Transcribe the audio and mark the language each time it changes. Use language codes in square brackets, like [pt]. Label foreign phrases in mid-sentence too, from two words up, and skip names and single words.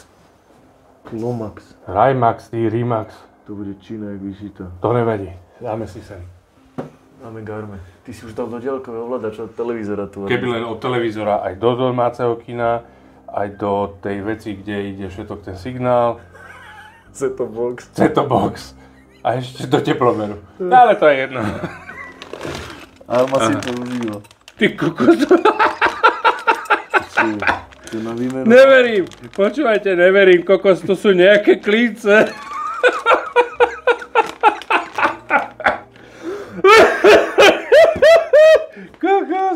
[sk] Rimax. Lomax. Rimax, Rimax. To bude Čína, jak vyšito. To nevadí. Dáme si sem. Máme garme. Ty si už dal do diaľkového ovládača od televízora tu. Keby len od televízora, aj do domáceho kina, aj do tej veci, kde ide všetok ten signál. Set-top box. Set-top box. A ešte do teplomeru. No, ale to je jedno. Alma si to užíva. Ty kokos. To na výmenu. Neverím. Počúvajte, neverím, kokos, to sú nejaké klínce. Kokos.